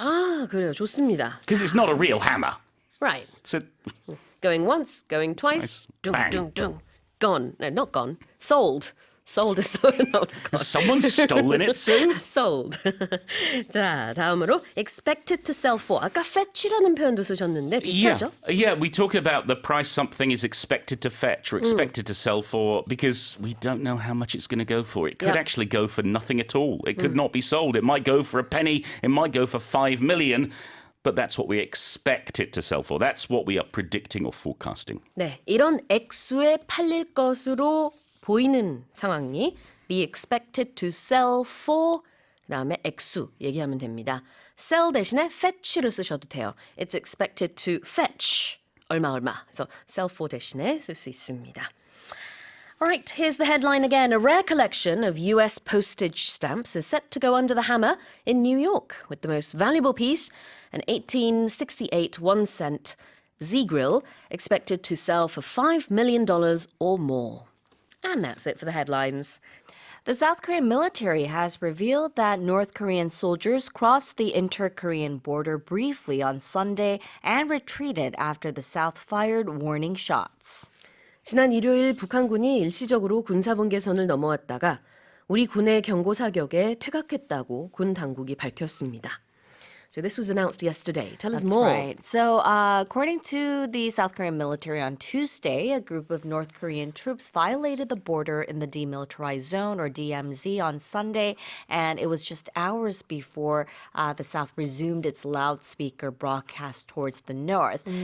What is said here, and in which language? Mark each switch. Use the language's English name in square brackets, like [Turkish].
[Korean] 그래요. 좋습니다. [English] Because it's not a real hammer. Right. It's a... Going once, going twice. Dung, Bang. dung, dung. Gone. No, not gone. Sold. sold is the no, Has someone stolen it, Sue? sold. [Korean] 자, 다음으로 [English] expected to sell for. [Korean] 아까 fetch라는 표현도 쓰셨는데 비슷하죠? [English] Yeah, we talk about the price something is expected to fetch or expected to sell for because we don't know how much it's going to go for. It could Yep. actually go for nothing at all. It could not be sold. It might go for a penny. It might go for 5 million. But that's what we expect it to sell for. That's what we are predicting or forecasting. [Korean] 네, 이런 액수에 팔릴 것으로 보이는 상황이 [English] be expected to sell for [Korean] 그다음에 액수 얘기하면 됩니다. sell 대신에 fetch를 쓰셔도 돼요. [English] It's expected to fetch [Korean] 얼마. 그래서 sell for 대신에 쓸 수 있습니다. [English] All right, here's the headline again. A rare collection of US postage stamps is set to go under the hammer in New York, with the most valuable piece, an 1868 1-cent Z-Grill, expected to sell for $5 million or more. And that's it for the headlines. The South Korean military has revealed that North Korean soldiers crossed the inter-Korean border briefly on Sunday and retreated after the South fired warning shots. [Korean] 지난 일요일 북한군이 일시적으로 군사분계선을 넘어왔다가 우리 군의 경고 사격에 퇴각했다고 군 당국이 밝혔습니다. [English] So this was announced yesterday. Tell us That's more. right. So, according to the South Korean military on Tuesday, a group of North Korean troops violated the border in the demilitarized zone, or DMZ, on Sunday, and it was just hours before the South resumed its loudspeaker broadcast towards the north.